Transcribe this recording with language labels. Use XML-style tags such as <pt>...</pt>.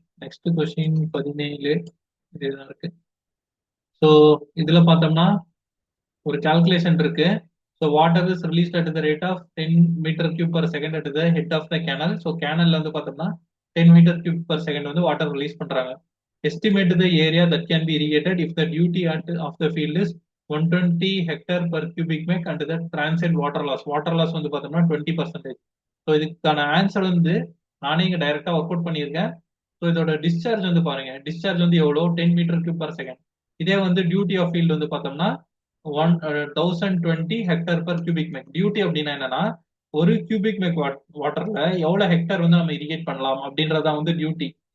<ta>Next question 17 இதுதான் இருக்கு. So இதுல பார்த்தோம்னா ஒரு கால்குலேஷன் இருக்கு.</ta> <en>So water is released at the rate of 10 metre cube per second at the head of the canal.</en> <ta>So கேனல்ல வந்து பார்த்தோம்னா 10 மீட்டர் கியூப் பர் செகண்ட் வந்து வாட்டர் ரிலீஸ் பண்றாங்க.</ta> <en>Estimate the area that can be irrigated if the duty at of the field is 120 hectare per cubic meter and the transient water loss.</en> <ta>Water loss வந்து பார்த்தோம்னா 20%. So இதுக்கான answer வந்து நானே இங்க டைரக்டா work out பண்ணியிருக்கேன். So இதோட discharge வந்து பாருங்க. டிஸ்சார்ஜ் வந்து எவ்வளோ? 10 மீட்டர் கியூப் பர் செகண்ட். இதே வந்து டியூட்டி ஆஃப் ஃபீல்டு வந்து பார்த்தோம்னா 1020 hectare per cubic make. Duty அப்படின்னா என்னன்னா ஒரு கியூபிக் மேக் வாட்டர்ல எவ்வளவு ஹெக்டர் வந்து நம்ம இரிகேட் பண்ணலாம் அப்படின்றதான் வந்து டியூட்டி.</ta>